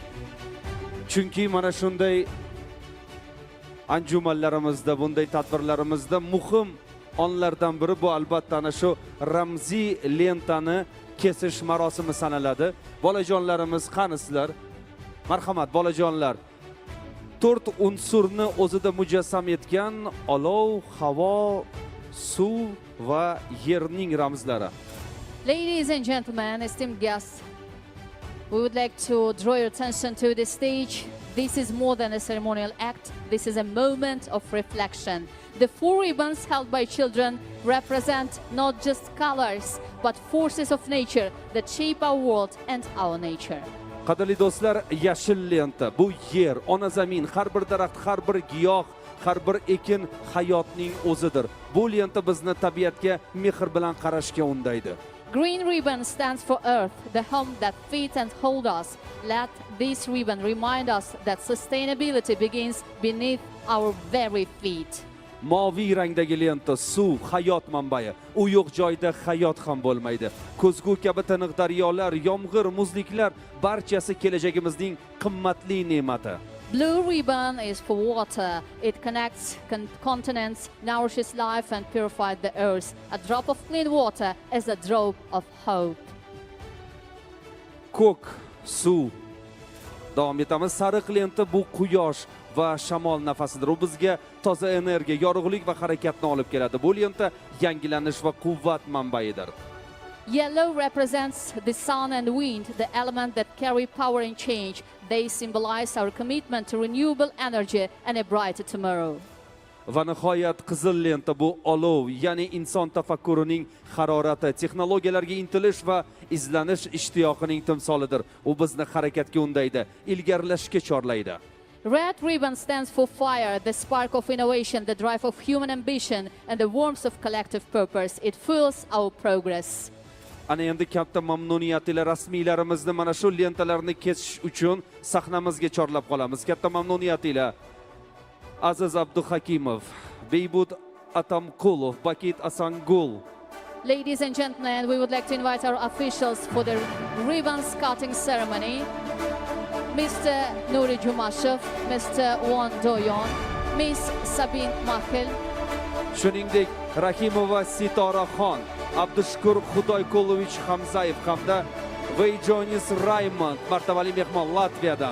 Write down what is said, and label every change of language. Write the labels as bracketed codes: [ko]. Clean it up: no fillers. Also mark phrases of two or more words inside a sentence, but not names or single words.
[uz] Chunki mana shunday anjumanlarimizda, bunday tadbirlarimizda muhim onlardan biri bu albatta ana shu ramziy lentani kesish marosimi sanaladi. Bolajonlarimiz qani sizlar? Marhamat bolajonlar. 4 unsurni o'zida mujassam etgan olov, havo, suv va yerning ramzlari. [en] Ladies and gentlemen, esteemed guests, we would like to draw your attention to the stage. This is more than a ceremonial act. This is a moment of reflection. The 4 ribbons held by children represent not just colors, but forces of nature that shape our world and our nature. [uz] Qadrli do'stlar, yashil lenta bu yer, ona zamin, har bir daraxt, har bir giyoh, har bir ekin hayotning o'zidir. Bu lenta bizni tabiatga mehr bilan qarashga undaydi. [en] Green ribbon stands for earth, the home that feeds and holds us. Let this ribbon remind us that sustainability begins beneath our very feet. [uz] Moviy rangdagi lenta suv, hayot manbai. U yo'q joyda hayot ham bo'lmaydi. Ko'zgu kabi tiniq daryolar, yomg'ir, muzliklar barchasi kelajagimizning qimmatli ne'mati. [en] Blue ribbon is for water. It connects continents, nourishes life and purifies the earth. A drop of clean water is a drop of hope. [uz] Ko'k, suv. Davom etamiz. Sariq lenta bu quyosh va shamol nafasidir. U bizga toza energiya, yorug'lik va harakatni olib keladi. Bu lenta yangilanish va quvvat manbaidir. [en] Yellow represents the sun and wind, the element that carry power and change. They symbolize our commitment to renewable energy and a brighter tomorrow. [uz] Va nihoyat qizil lenta bu olov, ya'ni inson tafakkurining harorati, texnologiyalarga intilish va izlanish ishtiyoqining timsolidir. U bizni harakatga undaydi, ilgarilashga chorlaydi. [en] Red ribbon stands for fire, the spark of innovation, the drive of human ambition, and the warmth of collective purpose. It fuels our progress. [uz] Ana endi katta mamnuniyat ila rasmiylarimizni mana shu lentalarni kesish uchun sahnamizga chorlab qolamiz. Katta mamnuniyat ila Aziz Abduhakimov, Beybud Atamqulov, Bakit Asangul. [en] Ladies and gentlemen, we would like to invite our officials for the ribbons cutting ceremony. Mr. Nuri Jumashev, Mr. Won Doyon, Miss Sabine Makel. [uz] Shuningdek, Rahimova Sitoraxon, Abdushukur Xudoyqulovich Hamzayev hamda Vajonis Raymond, martabali mehmon Latviyadan.